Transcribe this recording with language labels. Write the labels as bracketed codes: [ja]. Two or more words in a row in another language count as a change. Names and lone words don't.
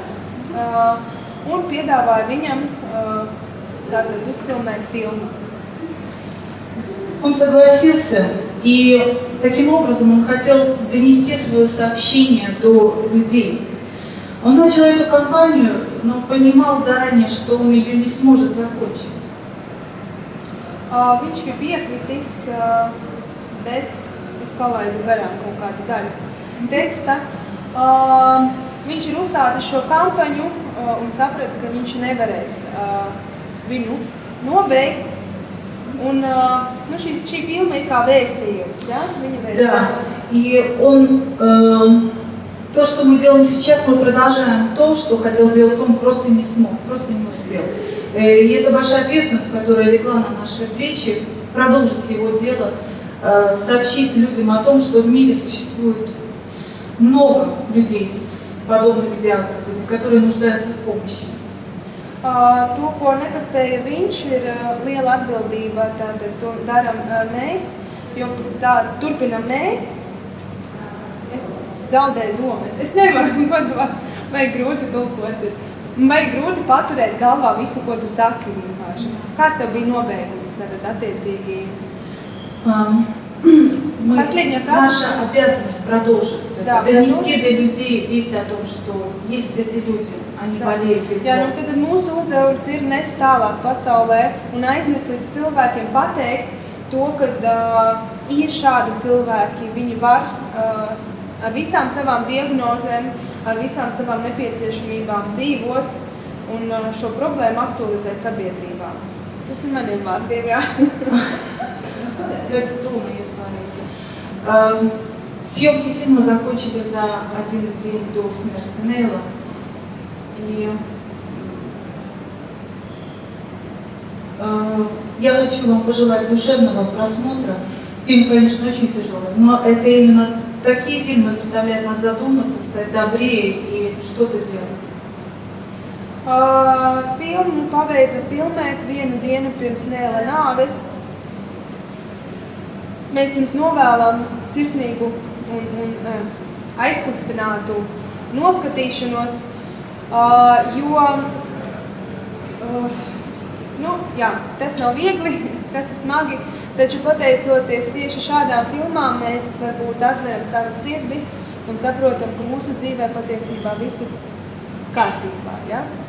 [lv] Un piedāvāja viņam tātad uzfilmēt filmu. [ru] Он согласился, и таким образом он хотел донести свое сообщение до людей. Он начал эту кампанию, но понимал заранее, что он ее не сможет закончить. [lv] Viņš bija piekritis, bet es palaidu garām kaut kādu daļu teksta. Viņš ir uzsācis šo kampaņu un saprata, ka viņš nevarēs viņu nobeigt. Un šī filma ir kā vēstījums, ja? Viņa vēstījums. [ru] Да, и он, то, что мы делаем сейчас, мы продолжаем то, что хотел сделать он, просто не смог, просто не успел. И это большая ответственность, которая легла на наши плечи, продолжить его дело, сообщить людям о том, что в мире существует много людей с подобными диагнозами, которые нуждаются в помощи. [lv] To, ko nepaspēja viņš, ir liela atbildība, tātad to daram mēs, jo tā turpinam mēs. Es zaudēju domas. Es nevaru padomāt, vai grūti tulkot. Vai grūti paturēt galvā visu, ko tu saki vienkārši. Kāds tev bija nobeigums, tātad attiecīgi? [ru] Наша обязанность продолжить Да, донести до людей весть о том, что есть эти люди, они болеют. [lv] Jā, tad mūsu uzdevums ir nest tālāk pasaulē un aiznest līdz cilvēkiem pateikt to, ka ir šādi cilvēki, viņi var ar visām savām diagnozēm, ar visām savām nepieciešamībām dzīvot un šo problēmu aktualizēt sabiedrībā. Tas ir maniem vārdiem, jā. [ru] Съемки фильма закончили за 1 день до смерти Нейла. И я хочу вам пожелать душевного просмотра. Фильм, конечно, очень тяжелый, но это именно такие фильмы заставляют нас задуматься, стать добрее и что-то делать. [lv] Filmu pabeidza filmēt 1 dienu pirms Nēla nāves. Mēs jums novēlam sirsnīgu un aizkustinātu noskatīšanos, jo tas nav viegli, tas ir smagi, taču pateicoties tieši šādām filmām mēs varbūt atveram savas sirdis un saprotam, ka mūsu dzīvē patiesībā viss ir kārtībā, ja?